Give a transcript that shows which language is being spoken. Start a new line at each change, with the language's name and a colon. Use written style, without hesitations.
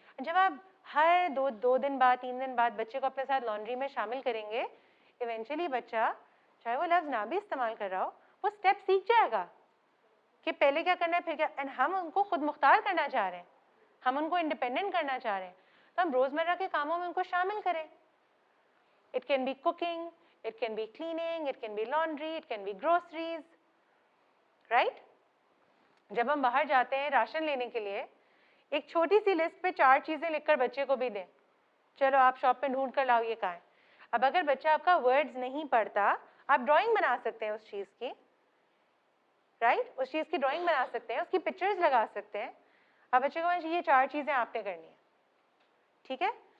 Hindi: जब आप हर दो दिन बाद 3 दिन बाद बच्चे को अपने साथ लॉन्ड्री में शामिल करेंगे, इवेंचुअली बच्चा, चाहे वो लफ्ज़ ना भी इस्तेमाल कर रहा हो, वो स्टेप सीख जाएगा कि पहले क्या करना है फिर क्या। एंड हम उनको खुद मुख्तार करना चाह रहे हैं, हम उनको इंडिपेंडेंट करना चाह रहे हैं, तो हम रोज़मर्रा के कामों में उनको शामिल करें।
English: It can be cooking, it can be cleaning, it can be laundry, it can be groceries, right?
Hindi: जब हम बाहर जाते हैं राशन लेने के लिए, एक छोटी सी लिस्ट पे 4 चीज़ें लिखकर बच्चे को भी दें, चलो आप शॉप में ढूंढ कर लाओ ये कहाँ है। अब अगर बच्चा आपका वर्ड्स नहीं पढ़ता, आप ड्राइंग बना सकते हैं उस चीज़ की, राइट? उस चीज़ की ड्राइंग बना सकते हैं, उसकी पिक्चर्स लगा सकते हैं। अब बच्चे को ये 4 चीज़ें आपने करनी है, ठीक है?